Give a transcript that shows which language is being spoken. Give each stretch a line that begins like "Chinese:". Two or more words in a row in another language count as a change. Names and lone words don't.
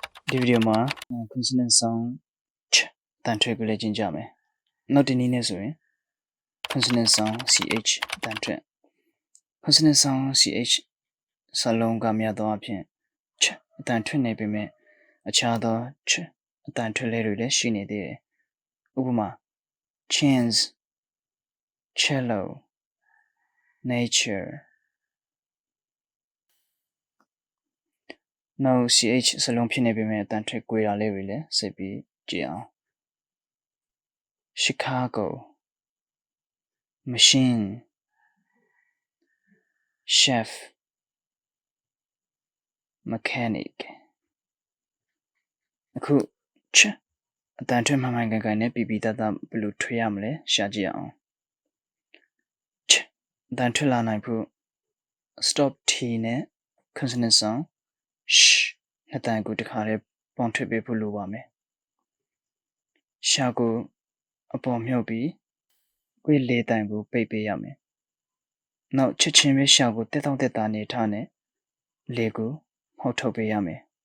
Burmese: ဒီဗီဒီယိုမှာ
English: consonant sound ch
Burmese: တန်ထွက်ကိုလည်းကျင့်ကြမယ်။နောက်တစ်နည်းနဲ့ဆိုရင်
English: consonant sound ch
Burmese: တန်ထွက်
English: consonant sound ch
Burmese: စာလုံးကများသောအားဖြင့် ch အတန်ထွက်နေပေမဲ့အခြားသော ch အတန်ထွက်လေးတွေလည်းရှိနေသေးတယ်။ဥပမာ
English: chins, cello, nature.
Burmese: Now ch စလုံးဖြစ်နေပေမဲ့အတန်ထွက်ကွေတာလေးတွေလည်းဆက်ပြီးကြည့်အောင်
English: Chicago, machine, chef, mechanic.
Burmese: အခု ch အတန်ထွက်မှန်မှန်ကန်ကန်နဲ့ပြပြတတ်ဘယ်လိုထွက်ရမလဲရှာကြည့် အောင် ch အတန်ထွက်လာနိုင်ဖို့
English: stop t
Burmese: နဲ့
English: consonant sound sh
Burmese: နှစ်တန်ကိုတစ်ခါတည်းပေါင်းထွက်ပေးဖို့လိုပါမယ်ရှာကိုအပေါ်မြုပ်ပြီးကွေးလေးတန်ကိုပိတ်ပေးရမယ်နောက်ချက်ချင်းပဲရှာကိုတက်တောင့်တက်တာနေထားနဲ့လေကိုမှုတ်ထုတ်ပေးရမယ်